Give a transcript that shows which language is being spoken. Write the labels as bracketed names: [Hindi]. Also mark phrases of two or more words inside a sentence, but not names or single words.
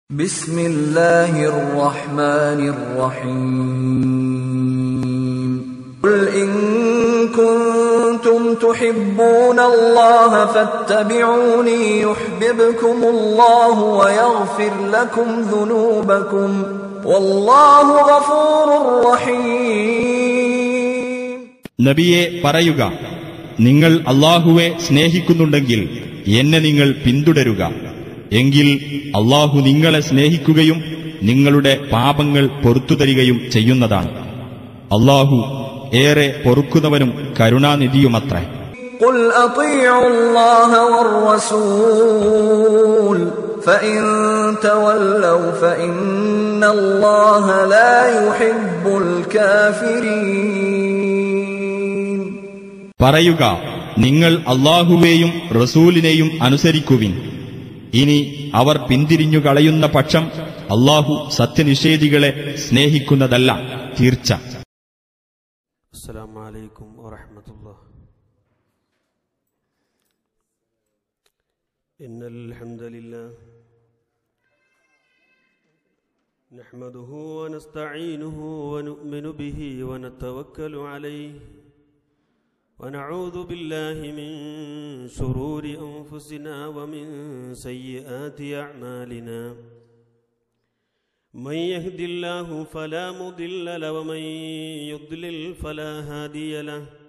[Arabic] بسم الله الرحمن الرحيم قل إن كنتم تحبون الله فاتبعوني يحببكم الله ويغفر لكم ذنوبكم والله غفور رحيم. [Malayalam] നബിയെ പറയുക, നിങ്ങൾ അല്ലാഹുവെ സ്നേഹിക്കുന്നുണ്ടെങ്കിൽ എന്നെ നിങ്ങൾ പിന്തുടരുക. എങ്കിൽ അല്ലാഹു നിങ്ങളെ സ്നേഹിക്കുകയും നിങ്ങളുടെ പാപങ്ങൾ പൊറുത്തുതരികയും ചെയ്യുന്നതാണ്. അല്ലാഹു ഏറെ പൊറുക്കുന്നവനും കരുണാനിധിയുമത്രേ. [Arabic] قل أطيعوا الله والرسول فإن تولوا فإن الله لا يحب الكافرين. [Malayalam] പറയുക, നിങ്ങൾ അല്ലാഹുവേയും റസൂലിനെയും അനുസരിക്കുവിൻ. ഇനി അവർ പിന്തിരിഞ്ഞു കളയുന്ന പക്ഷം അല്ലാഹു സത്യനിഷേധികളെ സ്നേഹിക്കുന്നതല്ല, തീർച്ച. [Arabic] السلام عليكم ورحمة الله. إن الحمد لله نحمده ونستعينه ونؤمن به ونتوكل عليه ونعوذ بالله من شرور أنفسنا ومن سيئات أعمالنا من يهد الله فلا مضل له ومن يضلل فلا هادي له